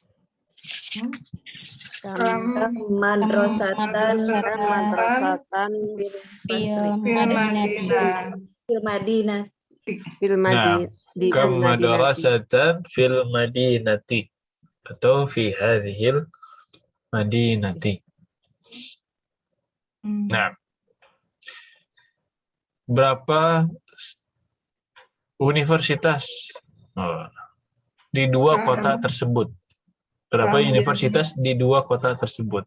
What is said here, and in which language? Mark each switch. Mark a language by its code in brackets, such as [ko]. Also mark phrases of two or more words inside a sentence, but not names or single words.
[ar] Madrasatan. في المدينة. كم مدرسة في المدينة atau في هذه المدينة. [id] Nah, berapa universitas di dua kota tersebut? Berapa universitas di dua kota tersebut?